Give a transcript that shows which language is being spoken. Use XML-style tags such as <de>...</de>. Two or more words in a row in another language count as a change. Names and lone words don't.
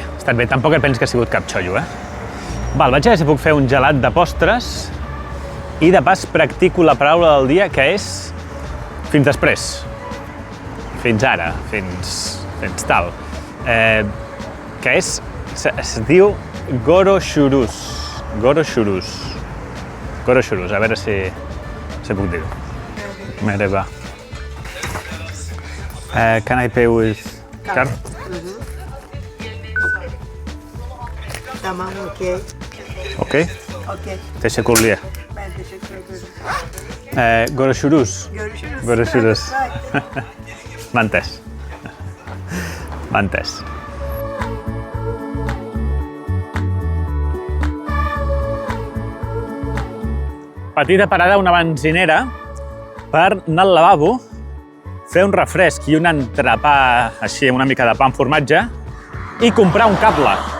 <ca>Tampoc et penso que ha sigut cap xollo, Val, vaig a veure si puc fer un gelat de postres i de pas practico la paraula del dia, que és fins després. Fins ara, fins tal. Que és, es diu goroshurus. Goroshurus, a veure si puc dir-ho.</ca> <tr>Merhaba.</tr> <en>Can I pay with card?</en> <tr>Tamam, okey. Okay? Okey. Teşekkürler. Ben teşekkür ederim. Görüşürüz. Görüşürüz. Bye.</tr> <ca>M'ha entès. Petita parada a una benzinera per anar al lavabo, fer un refresc i un entrepà així amb una mica de pa amb formatge i comprar un cable.</ca>